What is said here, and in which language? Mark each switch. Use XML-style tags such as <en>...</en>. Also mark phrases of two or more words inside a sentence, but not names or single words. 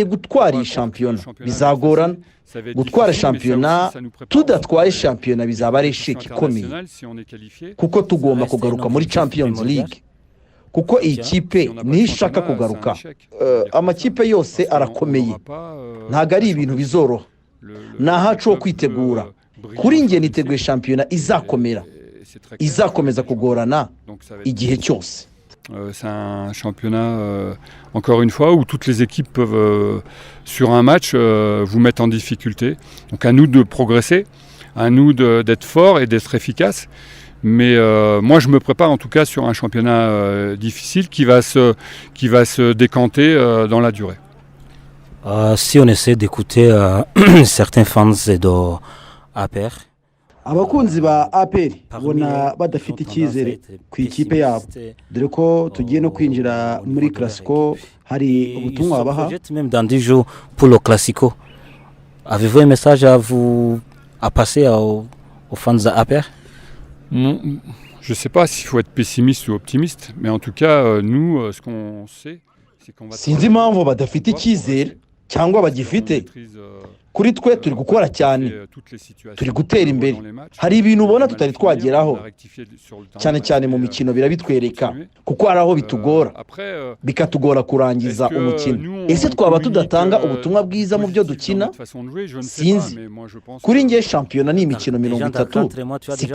<rw>gutwara iyi shampiyona bizagorana gutwara shampiyona tudatwaye shampiyona bizaba ari isheki ikomeye kuko tugomba kugaruka muri Champions League kuko iyi kipe niyo ishaka kugaruka amakipe yose arakomeye ntabwo ari ibintu bizoroha ni ahacu ho kwitegura kuri njye niteguye shampiyona izakomeza kugorana igihe cyose.</rw> <fr>C'est un championnat, encore une fois, où toutes les équipes peuvent, sur un match, vous mettre en difficulté. Donc à nous de progresser, à nous d'être forts et d'être efficaces. Mais moi, je me prépare en tout cas sur un championnat difficile qui va se décanter dans la durée. Si on essaie d'écouter certains fans de APR,</fr> <rw>abakunzi ba APR ubona badafite icyizere ku ikipe yabo dore ko tugiye no kwinjira muri Classico hari ubutumwa babaha</rw> <fr>même dans 10 jours pour le Classico. Avez-vous un message à passer aux fans de APR? Je ne sais pas s'il faut être pessimiste ou optimiste, mais en tout cas, nous, ce qu'on sait, c'est qu'on va...</fr> <rw>sinzi impamvu badafite icyizere cyangwa bagifite kuri twe turi gukora cyane turi gutera imbere hari ibintu ubona tutari twageraho cyane cyane mu mikino birabitwereka kuko hari aho bitugora bikatugora kurangiza umukino ese twaba tudatanga ubutumwa bwiza mu byo dukina sinzi kuri njye shampiyona ni imikino 30 si</rw>